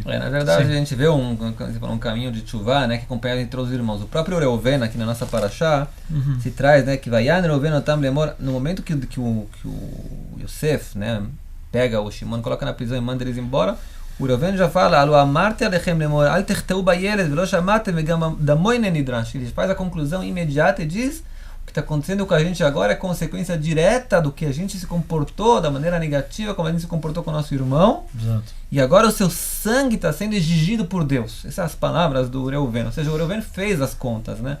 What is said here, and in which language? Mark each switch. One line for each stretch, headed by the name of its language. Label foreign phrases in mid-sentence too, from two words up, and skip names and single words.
Portuguese: Na verdade, Sim. a gente vê um caminho de Teshuvah, né, que acompanha entre os irmãos. O próprio Reuven, aqui na nossa Parashá, se traz, né, que
Hebrew: ויען ראובן אתם לאמר,
Portuguese: no momento que o Yosef, né, pega o Shimon, coloca na prisão e manda eles embora, o Reuven já fala,
Hebrew: הלוא אמרתי אליכם לאמר אל תחטאו בילד ולא שמעתם וגם דמו הנה נדרש.
Portuguese: Ele faz a conclusão imediata e diz, o que está acontecendo com a gente agora é consequência direta do que a gente se comportou, da maneira negativa, como a gente se comportou com o nosso irmão. Exato. E agora o seu sangue está sendo exigido por Deus. Essas são as palavras do Reuven. Ou seja, o Reuven fez as contas, né?